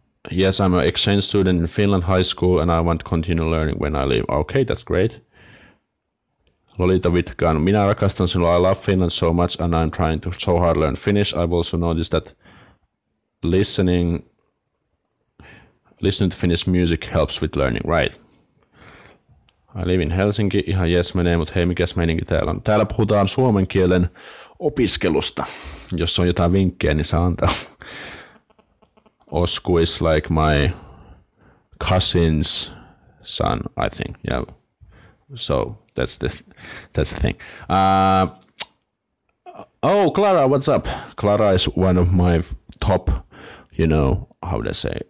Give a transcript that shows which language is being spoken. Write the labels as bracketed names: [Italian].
[English] Yes, I'm an exchange student in Finland high school, and I want to continue learning when I leave. Okay, that's great. Lolita Vitkan, [Finnish] minä rakastan sinua. [English] I love Finland so much, and I'm trying to so hard learn Finnish. I've also noticed that listening listening to Finnish music helps with learning, right? I live in Helsinki, [Finnish] ihan jes menee, mutta hei, mikäs meininki täällä on? Täällä puhutaan suomen kielen opiskelusta. Jos on jotain vinkkejä, niin saa antaa. [English] Osku is like my cousin's son, I think. Yeah. So that's the thing. Oh, Clara, what's up? Clara is one of my top, how do I say?